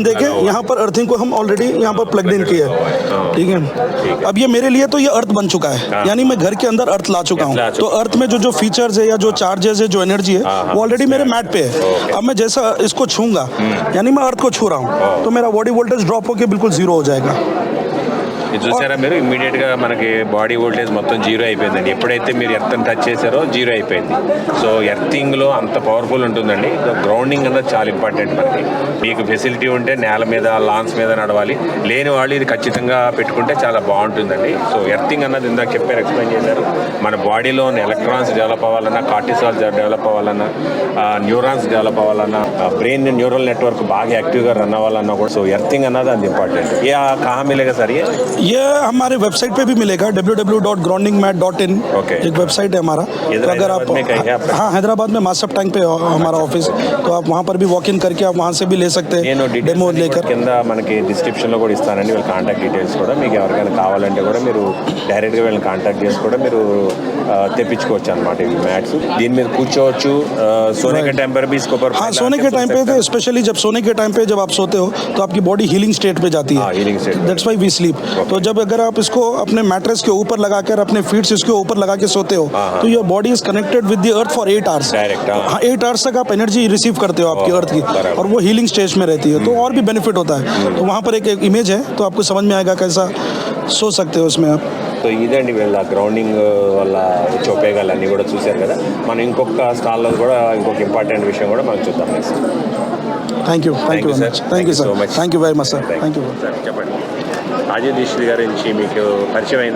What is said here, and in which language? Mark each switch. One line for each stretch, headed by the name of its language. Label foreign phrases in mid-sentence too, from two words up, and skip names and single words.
Hindi: देके यहाँ पर अर्थिंग को हम ऑलरेडी यहाँ पर
English: plug in
Hindi: किया है, ठीक है। अब ये मेरे लिए तो ये अर्थ बन चुका है, यानी मैं घर के अंदर अर्थ ला चुका हूँ। तो अर्थ में जो फीचर्स है या जो चार्जेस है, जो एनर्जी है, वो ऑलरेडी मेरे मैट पे है। अब मैं जैसा इसको छूंगा, यानी मैं अर्थ को छू रहा हूँ, तो मेरा
English: body voltage drop
Hindi: होकर बिल्कुल जीरो हो जाएगा।
Telugu: ఇది చూసారా మీరు, ఇమ్మీడియట్గా మనకి
English: body voltage
Telugu: మొత్తం జీరో అయిపోయిందండి. ఎప్పుడైతే మీరు ఎర్త్ని టచ్ చేశారో జీరో అయిపోయింది. సో ఎర్తింగ్లో అంత పవర్ఫుల్ ఉంటుందండి. గ్రౌండింగ్ అన్నది చాలా ఇంపార్టెంట్ మనకి. మీకు ఫెసిలిటీ ఉంటే నేల మీద, లాన్స్ మీద నడవాలి, లేని వాళ్ళు ఇది ఖచ్చితంగా పెట్టుకుంటే చాలా బాగుంటుందండి. సో ఎర్తింగ్ అన్నది ఇందాక చెప్పారు, ఎక్స్ప్లెయిన్ చేశారు. మన బాడీలో ఎలక్ట్రాన్స్ డెవలప్ అవ్వాలన్నా, కార్టిసాల్ డెవలప్ అవ్వాలన్నా, న్యూరాన్స్ డెవలప్ అవ్వాలన్నా,
English: brain neural network
Telugu: బాగా యాక్టివ్గా రన్ అవ్వాలన్నా కూడా సో ఎర్తింగ్ అన్నది అంత ఇంపార్టెంట్.
Hindi: ये कहाँ मिलेगा सर? ये हमारे वेबसाइट पे भी मिलेगा, www.groundingmat.in। एक वेबसाइट है हमारा, तो अगर आप, हाँ, हैदराबाद में मासफ टैंक पे हमारा ऑफिस, तो आप वहाँ पर भी
English: walk in
Hindi: करके आप वहाँ से भी ले सकते हैं, डेमो लेकर।
Telugu: కింద మనకి డిస్క్రిప్షన్లో కూడా ఇస్తానండి వీళ్ళ
English: contact details
Telugu: కూడా. మీకు ఎవరికైనా కావాలంటే కూడా మీరు డైరెక్ట్గా వీళ్ళని కాంటాక్ట్ చేసి కూడా మీరు తెప్పించుకోవచ్చు అనమాట ఇవి మ్యాట్స్. దీని మీద కూర్చోవచ్చు.
Hindi: सोने के टाइम पर भी इसको पर, हाँ, सोने के टाइम पे तो स्पेशली जब सोने के टाइम पे जब आप सोते हो तो आपकी बॉडी
English: healing state
Hindi: पे जाती है,
English: that's why we sleep.
Hindi: तो जब अगर आप इसको अपने मैट्रेस के ऊपर लगाकर अपने फीट्स इसके ऊपर लगा के सोते हो तो
English: your body is connected with the earth for 8 hours direct.
Hindi: हाँ, 8 आवर्स तक आप
English: energy receive
Hindi: करते हो आपकी अर्थ की, और वो
English: healing stage
Hindi: में रहती है, तो और भी बेनिफिट होता है। तो वहाँ पर एक इमेज है, तो आपको समझ में आएगा कैसा सो सकते हो उसमें आप।
Telugu: సో ఇదండి వీళ్ళ గ్రౌండింగ్ వల్ల వచ్చే ఉపయోగాలు అన్నీ కూడా చూశారు కదా. మనం ఇంకొక స్టాల్లో కూడా ఇంకొక ఇంపార్టెంట్ విషయం కూడా మనం చూద్దాం.
English: thank you sir, thank you very much sir, thank you
Telugu: సార్. చెప్పండి, రాజీవ్ దీక్షిత్ గారి నుంచి మీకు పరిచయం అయిందా?